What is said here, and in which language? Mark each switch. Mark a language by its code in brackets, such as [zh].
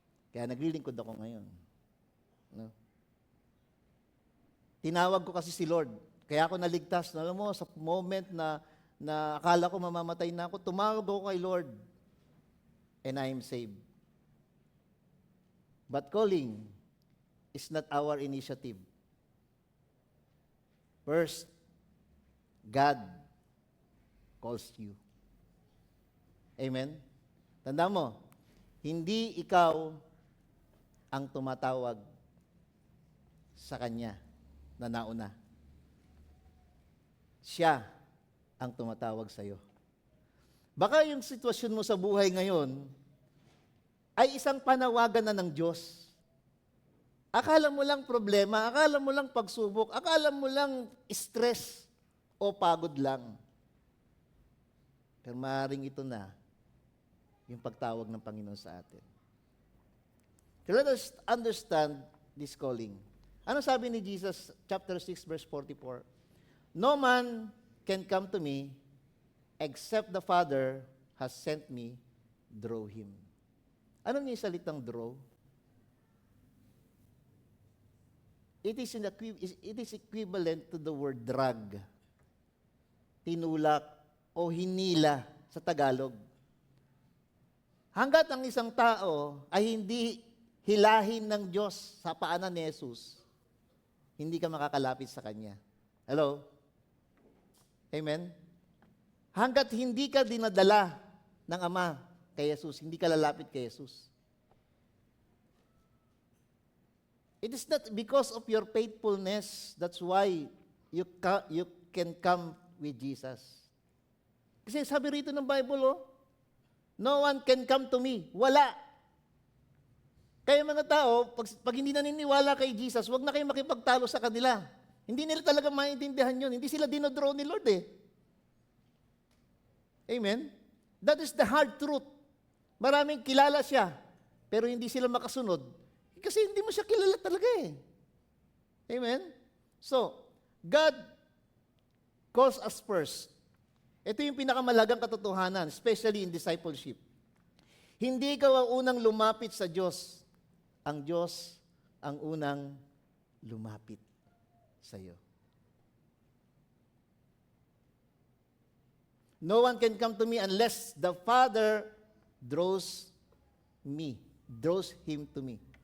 [tl] Kaya naglilingkod ako ngayon. No? Tinawag ko kasi si Lord. Kaya ako naligtas. Alam mo, sa moment na akala ko mamamatay na ako, tumawag ako kay Lord. [en] And I am saved. But calling is not our initiative. First, God calls you. Amen? [tl] Tanda mo, hindi ikaw ang tumatawag sa Kanya na nauna. Siya ang tumatawag sa iyo. Baka yung sitwasyon mo sa buhay ngayon ay isang panawagan na ng Diyos. Akala mo lang problema, akala mo lang pagsubok, akala mo lang stress o pagod lang. Pero maaaring ito na yung pagtawag ng Panginoon sa atin. [en] So let us understand this calling. [tl] Ano sabi ni Jesus, [en] chapter 6, verse 44? No man can come to me except the Father has sent me, draw him. [tl] Ano niya yung salitang [en] draw? It is equivalent to the word drag. [tl] Tinulak o hinila sa Tagalog. Hanggat ang isang tao ay hindi hilahin ng Diyos sa paanan ni Jesus, hindi ka makakalapit sa Kanya. Hello? Amen? Hanggat hindi ka dinadala ng Ama kay Jesus, hindi ka lalapit kay Jesus. [en] It is not because of your faithfulness, that's why you can come with Jesus. [tl] Kasi sabi rito ng [en] Bible, no one can come to me. [tl] Wala. Kaya mga tao, pag hindi naniniwala kay Jesus, wag na kayo makipagtalo sa kanila. Hindi nila talaga maintindihan yun. Hindi sila dinodraw ni Lord eh. Amen? [en] That is the hard truth. [tl] Maraming kilala siya, pero hindi sila makasunod. Kasi hindi mo siya kilala talaga eh. Amen? [en] So, God calls us first. [tl] Ito yung pinakamalagang katotohanan, [en] especially in discipleship. [tl] Hindi ikaw ang unang lumapit sa Diyos. Ang Diyos ang unang lumapit sa iyo. [en] No one can come to me unless the Father draws him to me.